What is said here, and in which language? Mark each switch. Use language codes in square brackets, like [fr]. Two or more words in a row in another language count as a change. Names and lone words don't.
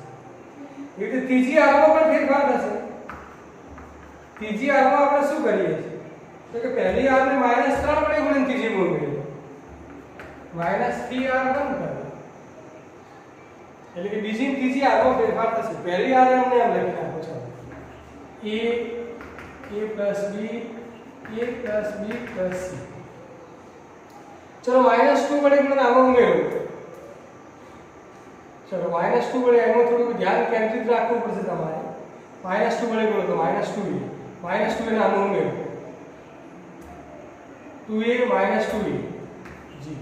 [gu] એ રીતે ત્રીજી હારમાં પણ ફેરફાર થશે। ત્રીજી હારમાં આપણે શું કરીએ છીએ તો કે પહેલી હારને -3 વડે ગુણીને ત્રીજીમાં ઉમેરવું, -3r બંધ કરો એટલે કે બીજી ત્રીજી હારમાં ફેરફાર થશે। પહેલી હાર અમને એમ લખી નાખો, ચાલો [en] a plus b plus c। [gu] ચલો -2 વડે ગુણન આમાં ઉમેરો, ચલો -2 વડે એમાં થોડું ધ્યાન કેન્દ્રિત રાખવું પડશે તમારે। -2 વડે ગુણો તો -2a ને આમાં ઉમેરો, 2a -2a જી।